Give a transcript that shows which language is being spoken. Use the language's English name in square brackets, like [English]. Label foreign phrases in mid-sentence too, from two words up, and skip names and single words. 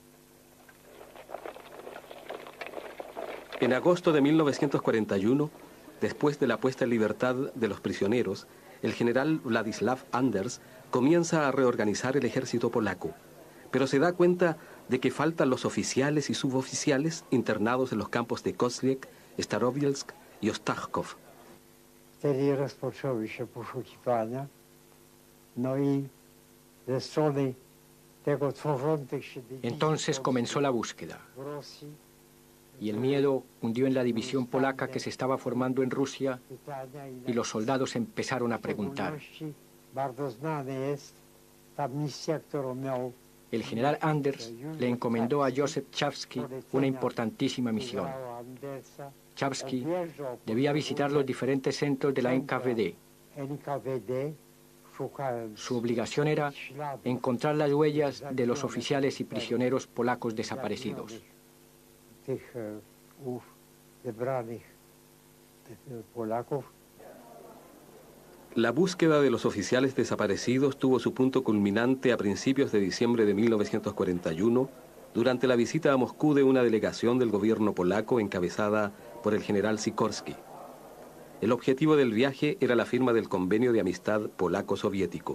[Spanish] En agosto de 1941, Después de la puesta en libertad de los prisioneros, el general Władysław Anders comienza a reorganizar el ejército polaco, pero se da cuenta de que faltan los oficiales y suboficiales internados en los campos de Koźle, Starobielsk y Ostachków. [Polish] Wtedy rozpoczęły się poszukiwania, no i ze strony tego tworzących się dywizji [Spanish] Entonces comenzó la búsqueda, [Polish] w Rosji [Spanish] y el miedo cundió en la división polaca que se estaba formando en Rusia, [Polish] pytania [Spanish] y los soldados empezaron a preguntar. [Polish] Bardzo znane jest ta misja, którą miał [Spanish] El general Anders le encomendó a Józef Czapski una importantísima misión. [Polish] generała Andersa. [Spanish] Czapski debía visitar los diferentes centros de la NKVD. [Polish] NKVD, szukając [Spanish] Su obligación era [Polish] śladów [Spanish] encontrar las huellas de los oficiales y prisioneros polacos desaparecidos. [Polish] tych zebranych Polaków. [Spanish] La búsqueda de los oficiales desaparecidos tuvo su punto culminante a principios de diciembre de 1941, durante la visita a Moscú de una delegación del gobierno polaco encabezada por el general Sikorski. El objetivo del viaje era la firma del convenio de amistad polaco-soviético.